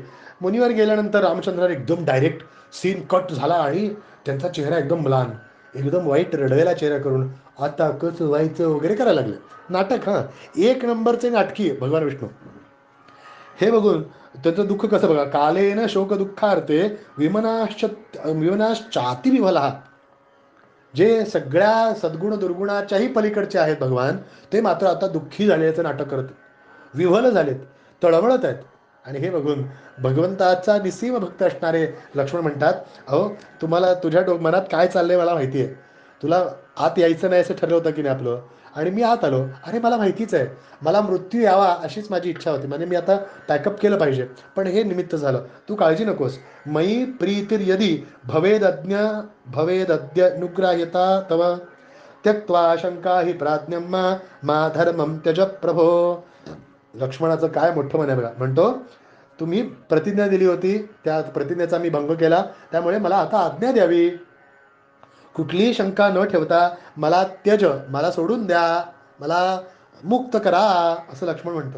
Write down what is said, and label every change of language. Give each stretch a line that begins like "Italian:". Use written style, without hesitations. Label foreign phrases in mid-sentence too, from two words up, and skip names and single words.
Marathi: मुनिवर गेल्यानंतर रामचंद्र एकदम डायरेक्ट सीन कट झाला आणि त्यांचा चेहरा एकदम म्लान, एकदम वाईट रडवेला चेहरा करून, आता कसं व्हायचं वगैरे करायला लागले. नाटक, एक नंबरचे नाटकी भगवान विष्णू. हे बघून त्यांचं दुःख कसं बघा,
Sanskrit: कालेन शोक दुःखार्थे विमनाश्चाती विभला.
Marathi: जे सगळ्या सद्गुण दुर्गुणाच्याही पलीकडचे आहेत भगवान, ते मात्र आता दुःखी झाल्याचं नाटक करत, विव्हल झालेत, तळमळत आहेत. आणि हे बघून भगवंताचा निसीम भक्त असणारे लक्ष्मण म्हणतात, अहो, तुम्हाला तुझ्या मनात काय चाललंय मला माहिती आहे, तुला आत यायचं नाही असं ठरलं होतं की नाही आपलं, आणि मी आत आलो. अरे मला माहितीच आहे, मला मृत्यू यावा अशीच माझी इच्छा होती, म्हणजे मी आता पॅकअप केलं पाहिजे, पण हे निमित्त झालं. तू काळजी नकोस,
Sanskrit: मयी प्रीतीर्यदी भवेदज्ञ भवेदद्य अनुग्राह्यता तव त्यक्त्वा शंका हि प्राज्ञम मा धर्मम त्यज प्रभो.
Marathi: लक्ष्मणाचं काय मोठं म्हणे बघा. म्हणतो तुम्ही प्रतिज्ञा दिली होती, त्या प्रतिज्ञेचा मी भंग केला, त्यामुळे मला आता आज्ञा द्यावी. कुठलीही शंका न ठेवता मला त्यज, मला सोडून द्या, मला मुक्त करा, असं लक्ष्मण म्हणतं.